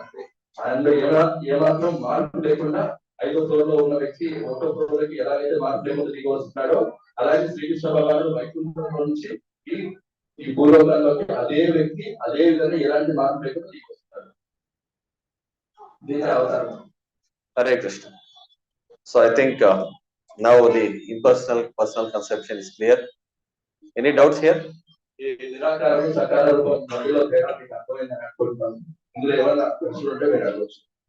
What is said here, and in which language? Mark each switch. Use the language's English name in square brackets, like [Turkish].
[Telugu] అంటే ఆయనలో ఏమాత్రం మార్పు లేకుండా 5వ ఫ్లోర్ లో ఉన్న వ్యక్తి 1వ ఫ్లోర్ లోకి ఎలాగైతే మార్పు లేకుండా దిగి వస్తున్నాడో, అలాగే శ్రీకృష్ణ భగవానుడు వైకుంఠంలో నుంచి ఈ భూలోకంలోకి అదే వ్యక్తి అదే విధంగా ఎలాంటి మార్పు లేకుండా దిగి వస్తున్నాడు. దీని అవతారం. [Sanskrit] Hare Krishna. [English] So I think now the impersonal personal conception is clear. Any doubts here? [Telugu] ఈ నిరాకారం సకార రూపం మధ్యలో తేడా మీకు అర్థమైందని అనుకుంటున్నాను. ఇందులో ఏమన్నా ప్రశ్నలు ఉంటే మీరు అడగవచ్చు.